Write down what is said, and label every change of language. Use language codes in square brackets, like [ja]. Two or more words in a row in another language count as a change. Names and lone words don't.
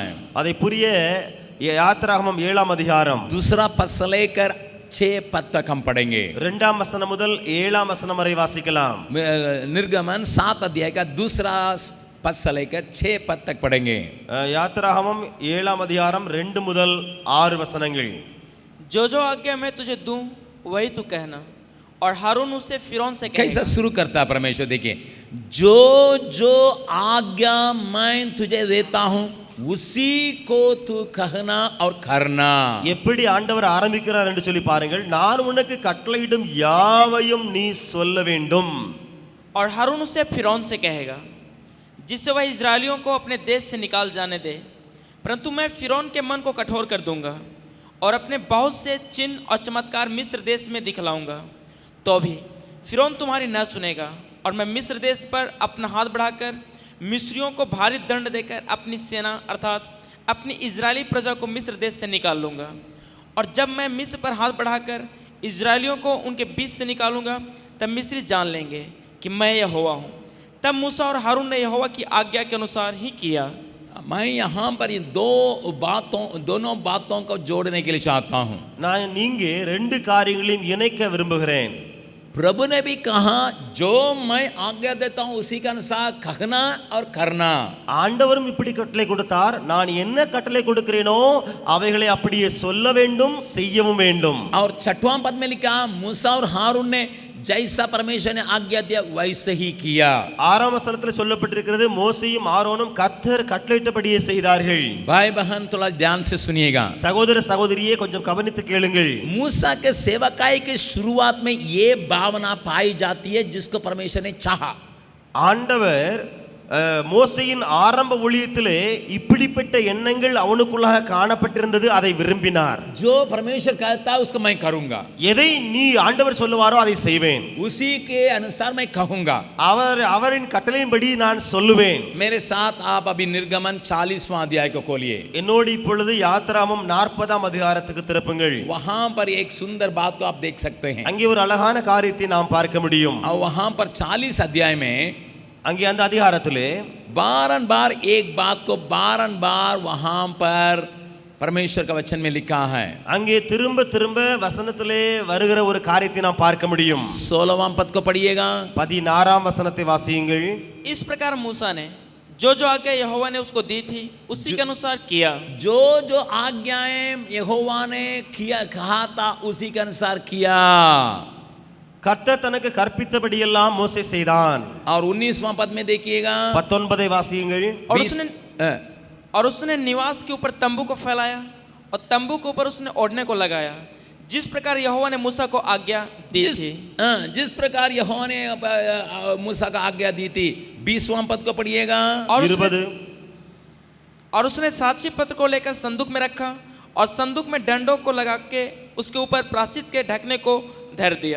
[ta] அதை புரிய யாத்திராகமம் 7ஆம் அதிகாரம் [hi] 2 पद से लेकर 6 पद तक हम पढ़ेंगे। [ta] 2ஆம் வசனம் முதல் 7ஆம் வசனம் வரை வாசிக்கலாம். [hi] निर्गमन 7 अध्याय का 2 पद से लेकर 6 पद तक पढ़ेंगे। [ta] யாத்திராகமம் 7ஆம் அதிகாரம் 2 முதல் 6 वचनங்கள். [hi] जो जो आज्ञा मैं तुझे दूं वही तू कहना और हारून उसे फिरौन से कैसा कहेगा। शुरू करता है परमेश्वर, देखिए, जो जो आज्ञा मैं तुझे देता हूं उसी को तू कहना और करना। [ta] எப்படி ஆண்டவர் ஆரம்பிக்கிறார் என்று சொல்லி பாருங்கள். நான் உனக்கு கட்டளையிடும் யாவையும் நீ சொல்ல வேண்டும். [hi] और हारून उसे फिरौन से कहेगा जिससे वह इजरायलियों को अपने देश से निकाल जाने दे, परंतु मैं फिरौन के मन को कठोर कर दूंगा और अपने बहुत से चिन्ह और चमत्कार मिस्र देश में दिखलाऊंगा। तो भी फिरौन तुम्हारी न सुनेगा और मैं मिस्र देश पर अपना हाथ बढ़ाकर मिस्रियों को भारी दंड देकर अपनी सेना अर्थात अपनी इजरायली प्रजा को मिस्र देश से निकाल लूँगा। और जब मैं मिस्र पर हाथ बढ़ाकर इजरायलियों को उनके बीच से निकालूंगा तब मिस्री जान लेंगे कि मैं यहोवा हूँ। तब मूसा और हारून ने यहोवा की आज्ञा के अनुसार ही किया। मैं यहाँ पर इन दोनों बातों को जोड़ने के लिए चाहता हूँ। [ta] நான் நீங்க ரெண்டு காரியங்களையும் இணைக்க விரும்புகிறேன்। [hi] प्रभु ने भी कहा जो मैं आज्ञा देता हूँ उसी के अनुसार कहना और करना। [ta] ஆண்டவரும் இப்படி கட்டளை கொடுத்தார், நான் என்ன கட்டளை கொடுக்கிறேனோ அவைகளை அப்படியே சொல்ல வேண்டும், செய்யவும் வேண்டும்। [hi] और 6वां पद में लिखा मूसा और हारून ने जैसा परमेश्वर ने आज्ञा दिया वैसे ही किया। [ta] 6ஆம் வசனத்தில் சொல்லப்பட்டிருக்கிறது, மோசேயும் ஆரோனும் கர்த்தர் கட்டளையிட்டபடியே செய்தார்கள்। [hi] भाई बहन थोड़ा ध्यान से सुनिएगा। [ta] சகோதர சகோதரியே கொஞ்சம் கவனித்து கேளுங்கள்। [hi] मूसा के सेवकाई के शुरुआत में ये भावना पाई जाती है जिसको परमेश्वर ने चाहा। [ta] ஆண்டவர் மோசேயின் ஆரம்ப ஊழியத்திலே இப்படிப்பட்ட எண்ணங்கள் அவனுக்குள்ளாக காணப்பட்டிருந்தது, அதை விரும்பினார்। [hi] जो परमेश्वर कहता है उसको मैं करूंगा, [ta] எதை நீ ஆண்டவர் சொல்லுவாரோ அதை செய்வேன், [hi] उसी के अनुसार मैं कहूंगा, [ta] அவரின் கட்டளையின்படி நான் சொல்லுவேன்। [hi] मेरे साथ आप अभी निर्गमन 40वां अध्याय को खोलिए। [ta] என்னோடு இப்பொழுது யாத்ராமம் 40ஆம் அதிகாரத்துக்கு திருப்புங்கள்। [hi] वहां पर एक सुंदर बात को आप देख सकते हैं। [ta] அங்கே ஒரு அழகான காரியத்தை நாம் பார்க்க முடியும்। [hi] और वहां पर 40 अध्याय में [ta] அங்கே அந்த அதிகாரத்திலே [hi] बारंबार एक बात को बारंबार वहां पर परमेश्वर का वचन में लिखा है। [ta] அங்கே திரும்ப திரும்ப வசனத்திலே வருகிற ஒரு காரியத்தை நாம் பார்க்க முடியும்। [hi] 16वां पद को पढ़िएगा। [ta] 16ஆம் वசனத்தை வாசியுங்கள்। [hi] इस प्रकार मूसा ने जो जो आज्ञा यहोवा ने उसको दी थी उसी के अनुसार किया। जो जो आज्ञाएं यहोवा ने किया कहा था उसी के अनुसार किया। [ta] கர்த்தர் தனக்கு கற்பித்தபடியெல்லாம் மோசே செய்தான்। [hi] और 19वां पद में देखिएगा। [ta] 19ஐ வாசியுங்கள்। [hi] और उसने निवास के ऊपर तंबू को फैलाया और तंबू के ऊपर उसने ओढ़ने को लगाया जिस प्रकार यहोवा ने मूसा को आज्ञा दी थी। जिस प्रकार यहोवा ने मूसा का आज्ञा दी थी। 20वां पद को पढ़िएगा। और उसने साक्षी पत्र को लेकर संदूक में रखा और संदूक में डंडों को लगा के उसके ऊपर प्रायश्चित के ढकने को धर दिया।